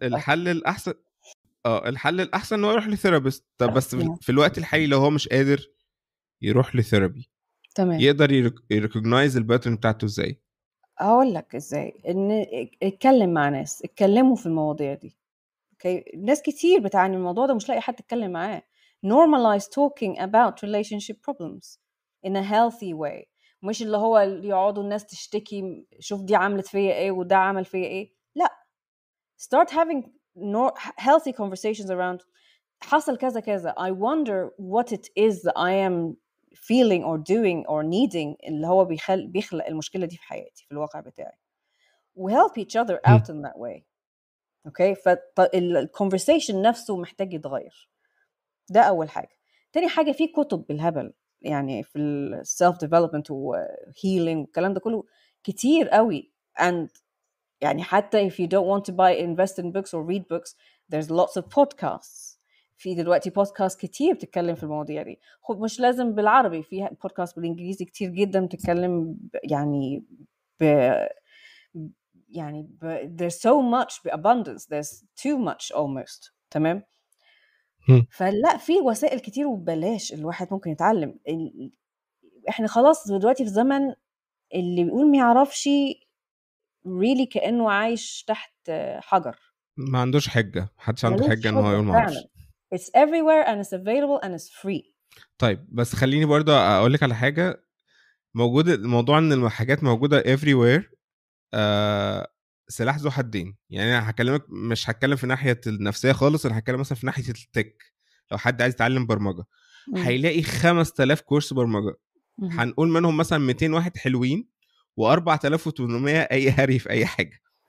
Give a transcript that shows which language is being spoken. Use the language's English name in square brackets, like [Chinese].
[Arabic] الحل الاحسن الحل الاحسن انه يروح لثيرابيست. طب بس [English] Yeah. [Arabic] في الوقت الحالي لو هو مش قادر يروح لثيرابي، تمام. يقدر يريكوجنايز الباترن بتاعته ازاي؟ هقول لك ازاي. ان اتكلم مع ناس، اتكلموا في المواضيع دي. اوكي، ناس كتير بتعاني من الموضوع ده مش لاقي حد تتكلم معاه. [English] Normalize talking about relationship problems in a healthy way. [Arabic] مش اللي هو اللي يقعدوا الناس تشتكي، شوف دي عملت فيا ايه وده عمل فيا ايه. لا، [English] start having healthy conversations around [Arabic] حصل كذا كذا. [English] I wonder what it is that I am feeling or doing or needing [Arabic] اللي هو بيخلق المشكلة دي في حياتي في الواقع بتاعي. [English] We help each other out in that way. [Arabic] اوكي، فالكونفرسيشن نفسه محتاج يتغير. ده اول حاجه. تاني حاجه، في كتب بالهبل يعني في السيلف ديفلوبمنت وهيلينج والكلام ده كله كتير قوي. [English] and [Arabic] يعني حتى [English] if you don't want to invest in books or read books, there's lots of podcasts. [Arabic] في دلوقتي بودكاست كتير بتتكلم في المواضيع دي، مش لازم بالعربي، في بودكاست بالانجليزي كتير جدا بتتكلم يعني يعني [English] there's so much abundance, there's too much almost. [Arabic] تمام. فلا، في وسائل كتير وببلاش الواحد ممكن يتعلم. احنا خلاص دلوقتي في زمن اللي بيقول ما يعرفش really كأنه عايش تحت حجر. ما عندوش حجه، محدش عنده ملوش حجه ان هو حجة يقول ما فعلا. اعرفش. [English] it's everywhere and it's available and it's free. [Arabic] طيب بس خليني برضه اقول لك على حاجه. موجود الموضوع ان الحاجات موجوده everywhere، سلاح ذو حدين. يعني انا هكلمك، مش هتكلم في ناحيه النفسيه خالص، انا هتكلم مثلا في ناحيه التك. لو حد عايز يتعلم برمجه هيلاقي 5000 كورس برمجه، هنقول منهم مثلا 200 واحد حلوين و4800 اي هري في اي حاجه.